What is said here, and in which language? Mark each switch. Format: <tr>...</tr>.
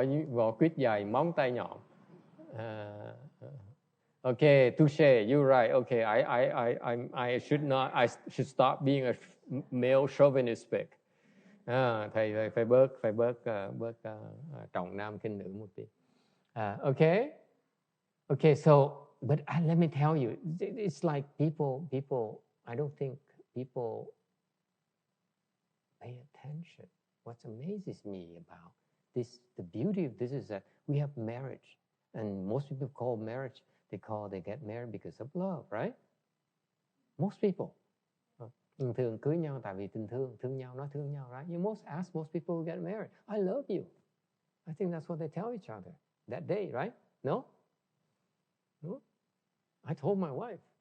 <vi>Vỏ quýt dài, móng tay nhọn.</vi> <en>Okay, touche, you're right. Okay, I should stop being a male chauvinist.</en> <vi>Thầy phải bớt trọng nam khinh nữ một tí.</vi> <en>Okay, so but let me tell you, it's like people. I don't think people pay attention. What amazes me about this, the beauty of this is that we have marriage, and most people call marriage, they get married because of love, right? Most people.</en> <vi>Thường cưới nhau tại vì tình thương nhau, nói thương nhau, right?</vi> <en>You ask most people who get married, I love you. I think that's what they tell each other that day, right? No? I told my wife.</en>